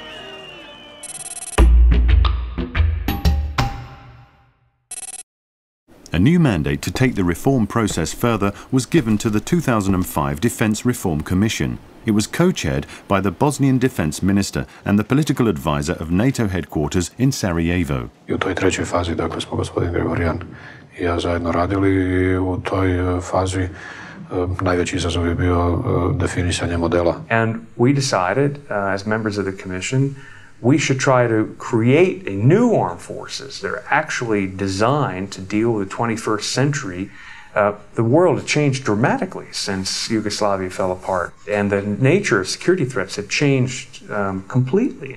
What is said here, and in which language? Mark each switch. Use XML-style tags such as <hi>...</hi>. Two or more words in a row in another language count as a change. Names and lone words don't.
<en>A new mandate to take the reform process further was given to the 2005 Defence Reform Commission. It was co-chaired by the Bosnian Defence Minister and the political advisor of NATO headquarters in Sarajevo.</en> <bs>I u toj trećoj fazi, dakle, smo gospodin Gregorijan I ja zajedno radili I u toj fazi najveći izazov je bio definisanje modela.</bs> <en>And we decided, as members of the Commission, we should try to create a new armed forces that are actually designed to deal with the 21st century. The world has changed dramatically since Yugoslavia fell apart, and the nature of security threats have changed completely.</en>